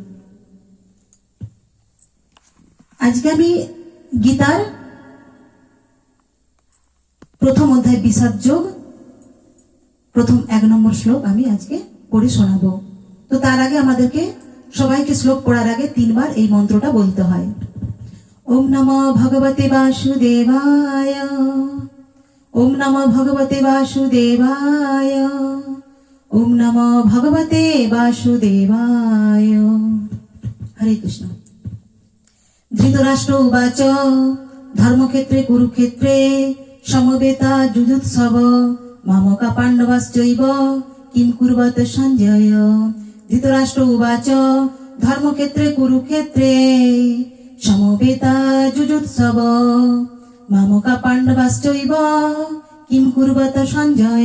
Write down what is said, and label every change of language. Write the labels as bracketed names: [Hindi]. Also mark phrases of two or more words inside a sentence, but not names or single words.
[Bangla] আজকে আমি গীতার প্রথম অধ্যায় বিষাদ যোগ প্রথম 1 নম্বর শ্লোক আমি আজকে পড়ে শোনাবো। তো তার আগে আমাদেরকে সবাইকে শ্লোক পড়ার আগে 3 বার এই মন্ত্রটা বলতে হয়। [Sanskrit] ওম নমো ভগবতে বাসুদেবায়, ওম নমো ভগবতে বাসুদেবায়, ওম নমো ভগবতে বাসুদেবায়। [Bangla] হরে কৃষ্ণ। [Sanskrit] ধৃতরাষ্ট্র উবাচ ধর্মক্ষেত্রে কুরুক্ষেত্রে সমবেতা যুযুৎসব মামকা পাণ্ডবাশ্চৈব কিম কুর্বত সঞ্জয়। ধৃতরাষ্ট্র উবাচ ধর্মক্ষেত্রে কুরুক্ষেত্রে সমবেতা যুযুৎসব মামকা পাণ্ডবাশ্চৈব কিম কুর্বত সঞ্জয়।